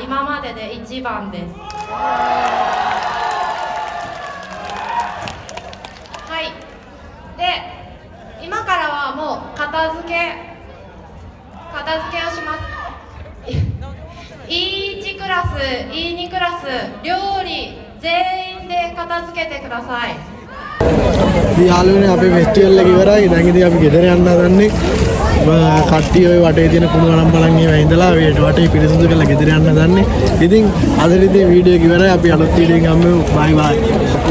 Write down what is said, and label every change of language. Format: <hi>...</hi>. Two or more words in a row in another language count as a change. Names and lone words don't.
<ja>今までで一番です。はい。で、今からはもう片付けをします。E1 クラス、E2 クラス、料理全員で片付けてください。</ja> <si>යාළුවනේ අපේ ෆෙස්ටිවල් එක ඉවරයි. දැන් ඉතින් අපි ගෙදර යන්න හදන්නේ. කට්ටිය ඔය වටේ තියෙන කුණු ගණන් බලන් ඒවා ඉඳලා වේට වටේ පිරිසිදු කරලා ගෙදර යන්න හදන්නේ. ඉතින් අද ඉතින් වීඩියෝ එක ඉවරයි. අපි අලුත් වීඩියෝ එකකින් හම්බෙමු.</si> <en>bye bye.</en>